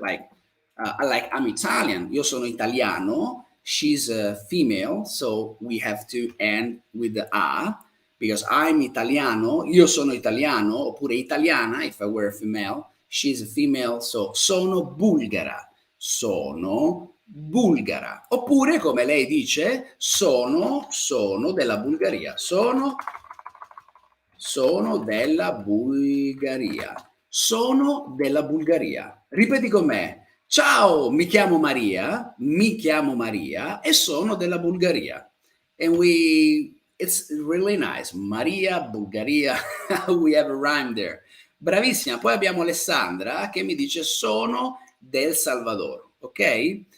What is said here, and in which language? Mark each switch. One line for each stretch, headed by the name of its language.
English: Like I'm Italian.
Italian: Io sono italiano.
English: She's a female, so we have to end with the a, because I'm italiano.
Italian: Io sono italiano, oppure italiana
English: if I were a female. She's a female, so
Italian: sono bulgara. Sono bulgara. Oppure, come lei dice, sono della Bulgaria. Sono della Bulgaria. Sono della Bulgaria. Ripeti con me. Ciao, mi chiamo Maria e sono della Bulgaria.
English: And it's really nice. Maria, Bulgaria, we have a rhyme there.
Italian: Bravissima. Poi abbiamo Alessandra che mi dice: sono del Salvador, ok?